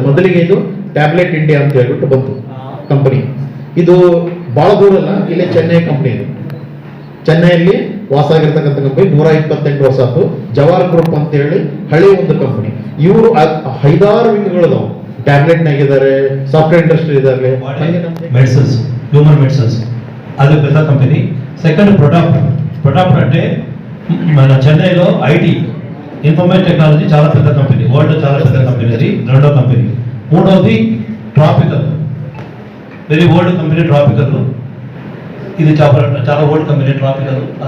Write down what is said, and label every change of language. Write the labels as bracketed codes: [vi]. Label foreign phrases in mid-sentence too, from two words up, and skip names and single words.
[kn] ಮೊದಲಿಗೆ ಇದು ಟ್ಯಾಬ್ಲೆಟ್ ಇಂಡಿಯಾ ಅಂತ ಹೇಳ್ಬಿಟ್ಟು ಬಂತು ಕಂಪನಿ. ಇದು ಬಹಳ ದೂರ ಅಲ್ಲ, ಇಲ್ಲೇ ಚೆನ್ನೈ ಕಂಪನಿ ಇದೆ. ಚೆನ್ನೈಯಲ್ಲಿ ವಾಸ ಆಗಿರ್ತಕ್ಕಂಥ ಕಂಪನಿ 128 ವರ್ಷ ಆಯ್ತು. ಜವಾರ್ ಗ್ರೂಪ್ ಅಂತ ಹೇಳಿ ಹಳೆ ಒಂದು ಕಂಪನಿ. ಇವರು 5-6 ವಿಂಗ್ಗಳದಾವು. ಟ್ಯಾಬ್ಲೆಟ್ ನಾಗಿದ್ದಾರೆ, [en] software industry [kn] ಇದ್ದಾರೆ, [te] మెడిసిన్స్, [en] human medicines [te] అది పెద్ద కంపెనీ. [en] second product [te] అంటే మన చెన్నైలో [en] IT information technology [te] చాలా పెద్ద కంపెనీ, వరల్డ్ చాలా పెద్ద కంపెనీ, అది రెండో కంపెనీ. మూడవది ట్రాపికల్, [en] very old company [te] ట్రాపికల్, ఇది చాలా [en] old company [te] ట్రాపికల్.